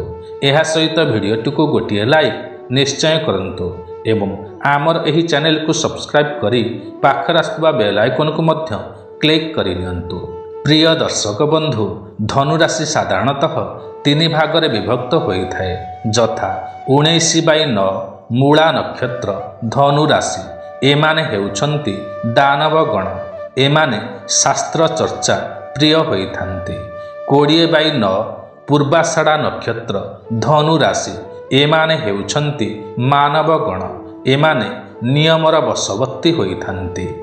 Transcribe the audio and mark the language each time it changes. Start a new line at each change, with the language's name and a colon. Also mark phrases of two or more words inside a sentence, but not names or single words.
Odia: ଏହା ସହିତ ଭିଡିଓଟି କୁ ଗୋଟିଏ ଲାଇକ ନିଶ୍ଚୟ କରନ୍ତୁ ଏବଂ ଆମର ଏହି ଚ୍ୟାନେଲ କୁ ସବସ୍କ୍ରାଇବ କରି ପାଖର ଆସୁଆ
English: bell icon
Odia: କୁ ମଧ୍ୟ କ୍ଲିକ କରି ନିଅନ୍ତୁ। ପ୍ରିୟ ଦର୍ଶକ ବନ୍ଧୁ ଧନୁରାଶି ସାଧାରଣତଃ ତିନି ଭାଗରେ ବିଭକ୍ତ ହୋଇଥାଏ ଯଥା 19/9 ମୂଳା ନକ୍ଷତ୍ର ଧନୁରାଶି ଏମାନେ ହେଉଛନ୍ତି ଦାନବ ଗଣ ଏମାନେ ଶାସ୍ତ୍ର ଚର୍ଚ୍ଚା ପ୍ରିୟ ହୋଇଥାନ୍ତି। 20/9 ପୂର୍ବାଷାଢ଼ା ନକ୍ଷତ୍ର ଧନୁରାଶି ଏମାନେ ହେଉଛନ୍ତି ମାନବ ଗଣ ଏମାନେ ନିୟମର ବଶବର୍ତ୍ତୀ ହୋଇଥାନ୍ତି।